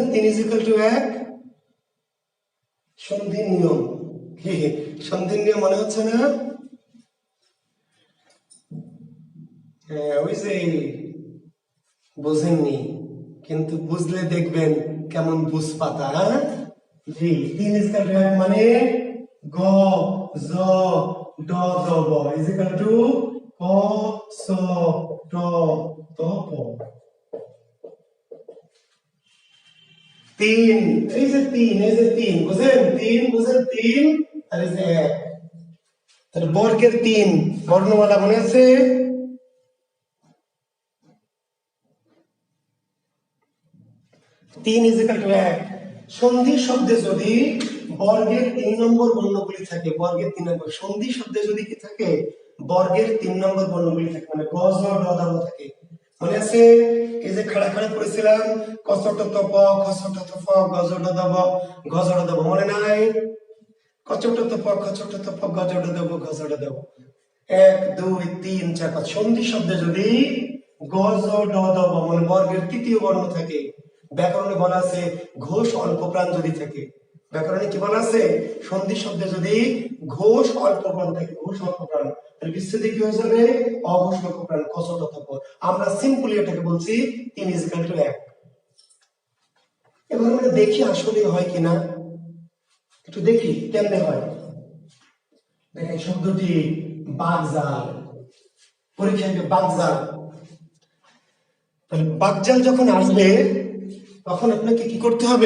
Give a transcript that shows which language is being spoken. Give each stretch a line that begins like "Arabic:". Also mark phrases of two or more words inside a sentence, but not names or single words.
Bangla: 3
English: equal to
Bangla: 1 সন্ধির নিয়ম। সন্ধির নিয়ম মনে হচ্ছে না? হ্যাঁ, ওই যে বোঝেননি, কিন্তু বুঝলে দেখবেন কেমন বুঝ পাতা। হ্যাঁ জি, 3
English: equal to
Bangla: 1 মানে গ জ ড দ ব
English: equal to
Bangla: ক স ট ত প। 3, এই যে 3, এই যে 3 বুঝেন? 3 বুঝেন? 3 আর এই যে 1, তাহলে বর্গের 3 বর্ণমালা মনে আছে?
English: 3 equal to 1.
Bangla: সন্ধি শব্দে যদি বর্গের 3 নম্বর বর্ণগুলি থাকে, বর্গের 3 নম্বর সন্ধি শব্দে যদি কি থাকে? বর্গের 3 নম্বর বর্ণগুলি থাকে, মানে গ জ ড দ ব থাকে। মনে আছে? এই যে খাড়া খাড়া পড়েছিলাম, ক ছ ট ত প, খ ছ ট ত ফ, গ জ ড দ ব, ঘ জ ড দ ব, মনে নাই? ক ছ ট ত প, খ ছ ট ত প, গ জ ড দ ব, ঘ জ ড দ ব। 1 2 3 4 5 সন্ধি শব্দে যদি গ জ ড দ ব মানে বর্গের তৃতীয় বর্ণ থাকে, ব্যাকরণে বলা আছে ঘোষ অল্প প্রাণ যদি থাকে, ব্যাকরণে কি বলা আছে? সন্ধি শব্দে যদি ঘোষ অল্প প্রাণ থাকে, ঘোষ অল্প প্রাণ, তাহলে বিচ্ছেদে কি হয়ে যাবে? অঘোষ অল্প প্রাণ, ক ছ ট ত প। আমরা সিম্পলি এটাকে বলছি 3
English: equal to
Bangla: 1। এবার আমরা দেখি আসলে হয় কিনা, একটু দেখি কেমনে হয়। দেখেন শব্দটি বাগজাল, পরীক্ষায় বাগজাল। তাহলে বাগজাল যখন আসবে তখন আপনাকে কি করতে হবে?